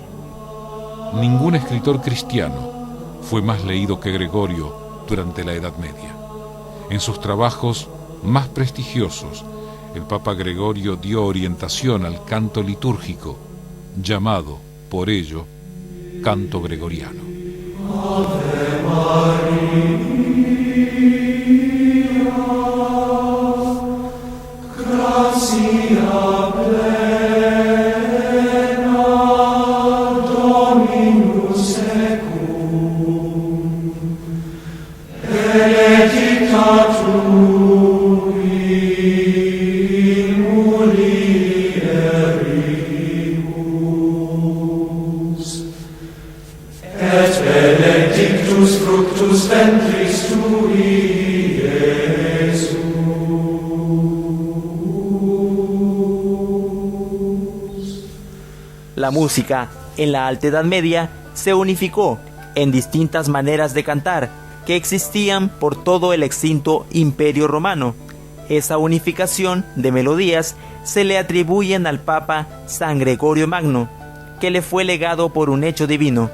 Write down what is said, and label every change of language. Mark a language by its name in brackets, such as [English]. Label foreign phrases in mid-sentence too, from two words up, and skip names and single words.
[Spanish] Ningún escritor cristiano fue más leído que Gregorio durante la Edad Media. En sus trabajos más prestigiosos, el Papa Gregorio dio orientación al canto litúrgico, llamado, por ello, canto gregoriano. [Latin] Ave Maria, gratia plena, Dominus tecum, benedicta tu in mulieribus, et benedictus fructus ventris tui, Iesus. [Spanish] La música en la Alta Edad Media se unificó en distintas maneras de cantar que existían por todo el extinto Imperio Romano. Esa unificación de melodías se le atribuyen al Papa San Gregorio Magno, que le fue legado por un hecho divino.